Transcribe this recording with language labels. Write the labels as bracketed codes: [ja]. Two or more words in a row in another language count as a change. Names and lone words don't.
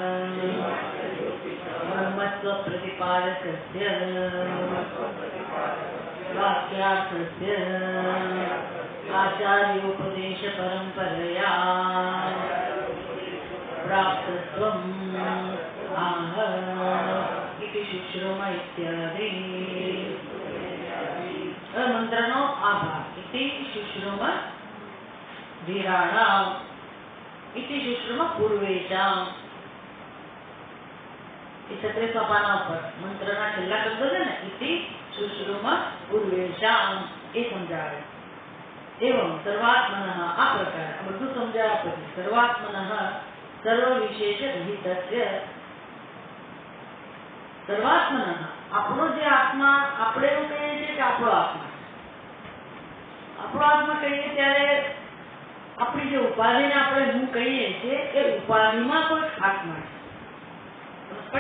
[sa] ब्रह्मत्वप्रतिपादकस्य वाक्यार्थस्य आचार्योपदेशपरम्परया प्राप्तत्वम् आह इति शुश्रुम इत्यादि [gu] મંત્રનો આભાર [sa] इति शुश्रुम धीराणाम् इति शुश्रुम पूर्वेशाम्. [gu] એ 36 પાના ઉપર મંત્રના છેલ્લા શબ્દો છે ને, [sa] इति शुश्रुम पूर्वेषाम [gu] એ સમજાવે. [sa] एवं सर्वात्मनः [gu] આ પ્રકાર બધું સમજાવ્યા પછી [sa] सर्वात्मनः सर्व विशेष रहितस्य सर्वात्मनः [gu] આપણો જે આત્મા, આપણે એવું કહીએ છીએ કે આપણો આત્મા કહીએ ત્યારે આપણી જે ઉપાધિને આપણે હું કહીએ છીએ એ ઉપાધિમાં કોઈ આત્મા છે.